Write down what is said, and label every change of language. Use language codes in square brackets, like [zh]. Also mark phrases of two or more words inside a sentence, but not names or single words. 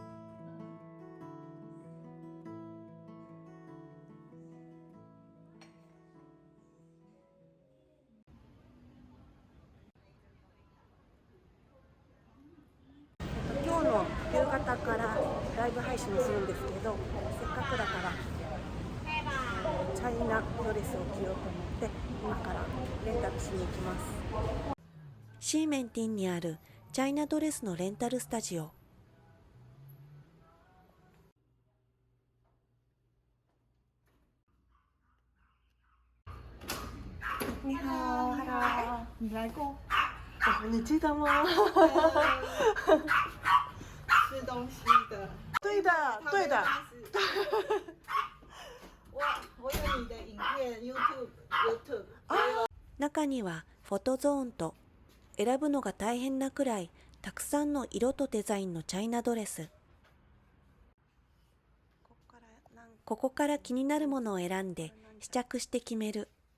[ja] 今日の夕方からライブ配信するんですけど、せっかくだからチャイナドレスを着ようと思って今からレンタルしに行きます。シーメンティンにあるチャイナドレスのレンタルスタジオ。 [zh] 你好 ，Hello，你来过？你记得吗？吃东西的。对的，对的。我有你的影片 YouTube。 [ja] 中にはフォトゾーンと選ぶのが大変なくらいたくさんの色とデザインのチャイナドレス。ここから気になるものを選んで試着して決める。